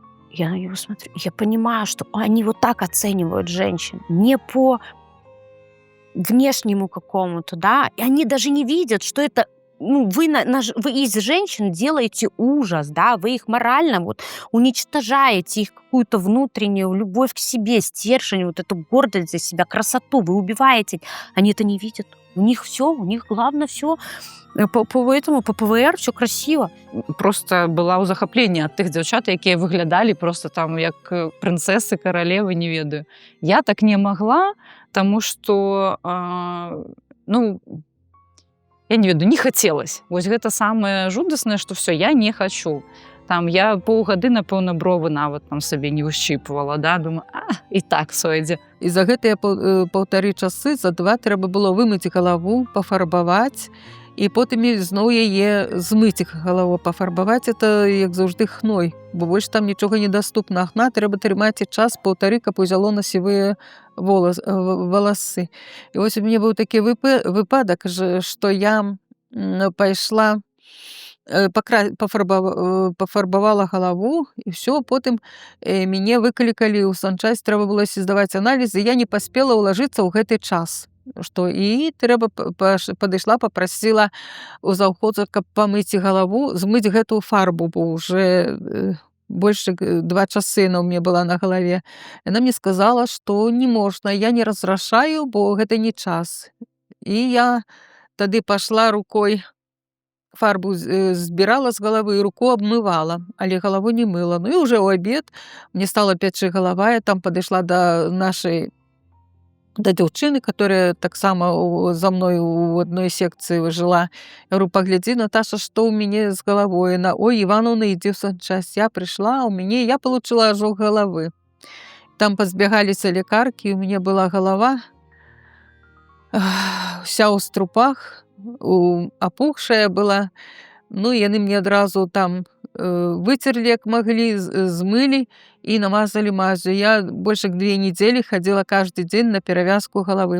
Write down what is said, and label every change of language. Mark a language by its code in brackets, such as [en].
[ru] Я на него смотрю, я понимаю, что они вот так оценивают женщин, не по внешнему какому-то, да, и они даже не видят, что это, ну, вы из женщин делаете ужас, да, вы их морально вот уничтожаете, их какую-то внутреннюю любовь к себе, стержень, вот эту гордость за себя, красоту, вы убиваете. Они это не видят. У них все, у них главное все по ПВР все красиво. [be] Просто была ў захапленні ад тых дзяўчат, якія выглядалі просто там як прынцэсы, каралевы, не ведаю. Я так не магла, таму што, ну, я не ведаю, не хацелось. Вось гэта самае жудаснае, што все, я не хачу. Там я паўгады, напэўна, бровы нават там сабе не ўшчіпвала, да, думаю, і так сойдзе. І за гэтыя 1,5 часы за 2 трэба было вымыць галаву, пафарбаваць, і потым зноў яе змыць галаву, пафарбаваць. Это, як заўжды, хной, бо больш там нічога недаступна. Хна трэба трымаць і час 1,5, каб узяло на сівыя валасы. І вось у мяне быў такі выпадак, што я пайшла, пафарбавала галаву, і все, потым мяне выклікалі ў санчасць, трэба было здаваць аналізы, я не паспела ўлажыцца ў гэты час. Што і трэба падышла, папрасіла у заўхода, каб памыць галаву, змыць гэтую фарбу, бо ўжо больше 2 часы [ru] она у меня была [be] на галаве. Яна мне сказала, што не можна, я не разрашаю, бо гэта не час. І я тады пашла рукой, фарбу збірала з галавы і руку абмывала, але галаву не мыла. Ну і ўжо ў абед мне стала пячы галава, я там падышла да дзяўчыны, которая таксама за мной у адной секцыі жыла. Я говорю, паглядзі, Наташа, што ў мяне з галавой. Яна, ой, Івановна, ідзі ў санчасць. Я прыйшла, я получила ожог галавы. Там пазбягаліся лекаркі, у мяне была галава вся ў струпах, опухшая была. Ну, яны мне адразу там выцерлі, як маглі, змылі і намазалі мазью. [ru] Я больше 2 недели ходила каждый день [be] на перавязку галавы.